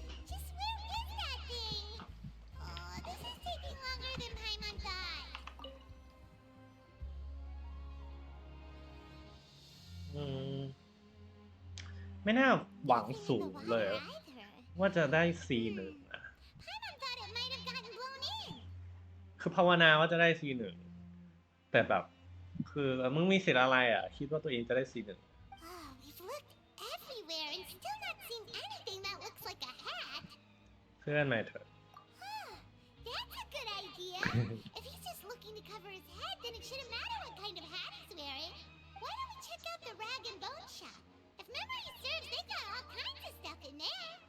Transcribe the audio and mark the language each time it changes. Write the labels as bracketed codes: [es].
[en] Just where is that thing? Oh, this is taking longer than Paimon thought. [th] ไม่น่าหวังสูงเลย [en] Either. [th] ว่าจะได้ C1 อะ [en] Paimon thought it might have gotten blown in. [th] คือภาวนาว่าจะได้ C1 แต่แบบ คือมึงมีสิทธิ์อะไรอ่ะ คิดว่าตัวเองจะได้ C1 [en] Oh, we've looked everywhere and still not seen anything that looks like a hat. [th] เพื่อนใหม่เถอะ [en] That's a good idea. If he's just looking to cover his head, then it shouldn't matter what kind of hat he's wearing. Why don't we check out the rag and bone shop? If memory serves, they've got all kinds of stuff in there.